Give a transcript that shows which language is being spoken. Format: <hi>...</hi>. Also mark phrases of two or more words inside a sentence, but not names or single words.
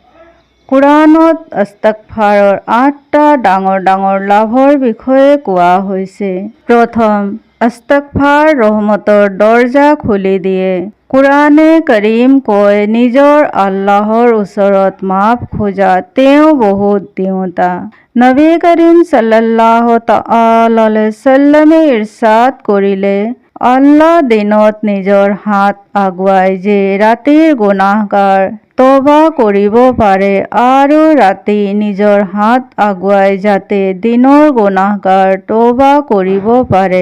<as>কুৰাণত ইস্তেগফাৰৰ ৮টা ডাঙৰ ডাঙৰ লাভৰ বিষয়ে কোৱা হৈছে। প্ৰথম, ইস্তেগফাৰ ৰহমতৰ দৰজা খুলি দিয়ে। কুৰাণে কৰিম কয়, নিজৰ আল্লাহৰ ওচৰত মাফ খোজা তেওঁ বহুত দিওঁতা। নবী কৰিম</as> <ar>صلى الله تعالى عليه وسلم</ar> <as>ইৰশাদ কৰিলে, আল্লাহ দিনত নিজৰ হাত আগুৱাই যে ৰাতিৰ গুনাহগাৰ তওবা কৰিব পাৰে আৰু ৰাতি নিজৰ হাত আগুৱাই যাতে দিনৰ গুনাহগাৰ তওবা কৰিব পাৰে।</as>